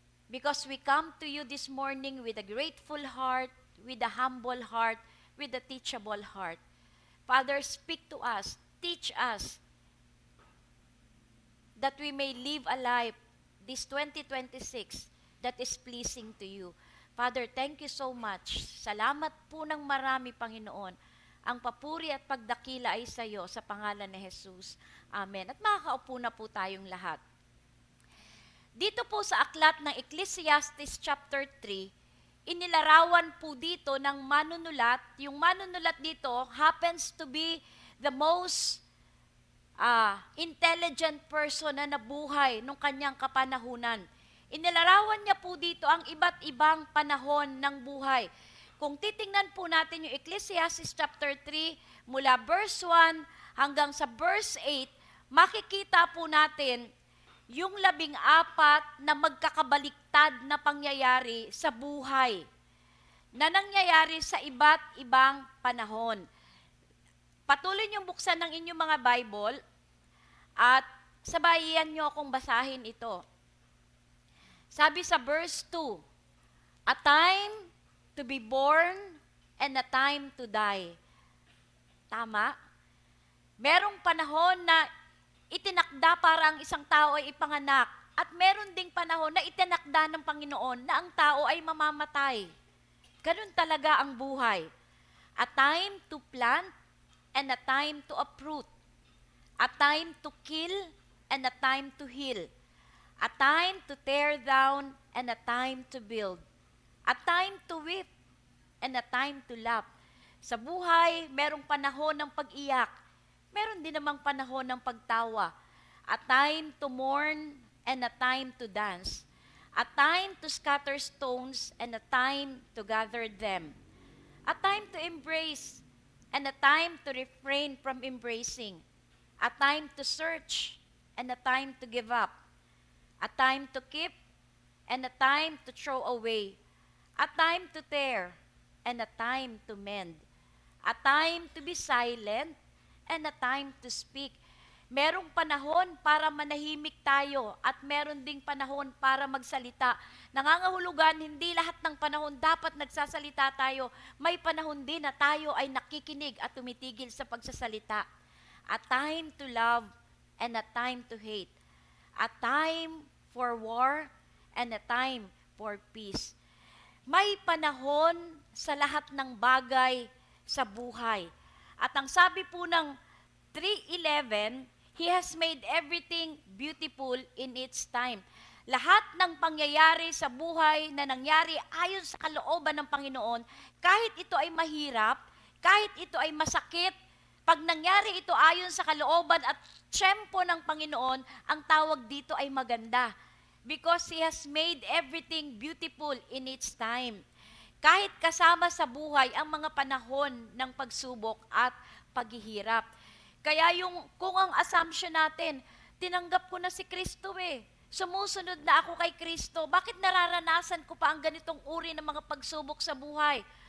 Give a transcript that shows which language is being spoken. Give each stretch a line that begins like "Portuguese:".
English: because we come to you this morning with a grateful heart, with a humble heart, with a teachable heart. Father, speak to us, teach us, that we may live a life this 2026 that is pleasing to you. Father, thank you so much.
Filipino: Salamat po ng marami, Panginoon. Ang papuri at pagdakila ay sa iyo sa pangalan ni Jesus. Amen. At makakaupo na po tayong lahat. Dito po sa aklat ng Ecclesiastes chapter 3, inilarawan po dito ng manunulat. Yung manunulat dito
English: happens to be the most intelligent person
Filipino: na nabuhay nung kanyang kapanahunan. Inilarawan niya po dito ang iba't ibang panahon ng buhay. Kung titingnan po natin yung Ecclesiastes chapter 3, mula verse 1 hanggang sa verse 8, makikita po natin yung 14 na magkakabaliktad na pangyayari sa buhay na nangyayari sa iba't ibang panahon. Patuloy niyong buksan ng inyong mga Bible at sabayan niyo akong basahin ito. Sabi sa
English: verse 2, a time to be born and a time to die.
Filipino: Tama? Merong panahon na itinakda para ang isang tao ay ipanganak at meron ding panahon na itinakda ng Panginoon na ang tao ay mamamatay. Ganun talaga ang buhay.
English: A time to plant and a time to uproot. A time to kill and a time to heal. A time to tear down and a time to build. A time to weep and a time to laugh.
Filipino: Sa buhay, merong panahon ng pag-iyak. Meron din namang panahon ng pagtawa.
English: A time to mourn and a time to dance. A time to scatter stones and a time to gather them. A time to embrace and a time to refrain from embracing. A time to search and a time to give up. A time to keep and a time to throw away. A time to tear and a time to mend. A time to be silent and a time to speak.
Filipino: Merong panahon para manahimik tayo at meron ding panahon para magsalita. Nangangahulugan, hindi lahat ng panahon dapat nagsasalita tayo. May panahon din na tayo ay nakikinig at tumitigil sa pagsasalita. A time to love and a time to hate. A time for war and a time for peace. May panahon sa lahat ng bagay sa buhay. At ang sabi po ng
English: 3:11, He has made everything beautiful in its time.
Filipino: Lahat ng pangyayari sa buhay na nangyari ayon sa kalooban ng Panginoon, kahit ito ay mahirap, kahit ito ay masakit, pag nangyari ito ayon sa kalooban at tiyempo ng Panginoon, ang tawag dito ay maganda.
English: Because He has made everything beautiful in its time.
Filipino: Kahit kasama sa buhay ang mga panahon ng pagsubok at paghihirap. Kaya kung ang assumption natin, tinanggap ko na si Kristo sumusunod na ako kay Kristo, bakit nararanasan ko pa ang ganitong uri ng mga pagsubok sa buhay?